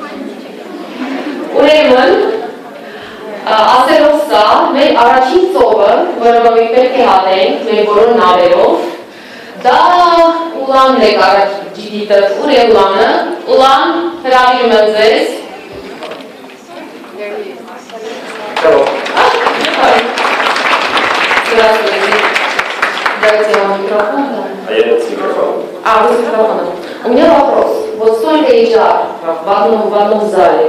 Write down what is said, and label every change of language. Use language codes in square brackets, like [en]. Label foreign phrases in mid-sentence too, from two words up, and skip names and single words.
[hy] ուրեմն, ասելով սա, մեր առաջին ծովը, որը մենք պետք է հատենք մեր բոլոր նավերով, դա Ուլանն է GD-ը Ուրելանը, Ուլան, հրավիրում եմ ձեզ։ Здравствуйте. [ru] Дайте вам микрофон. А я с микрофоном. Вы с микрофоном. У меня вопрос. Вот столько HR в одном зале.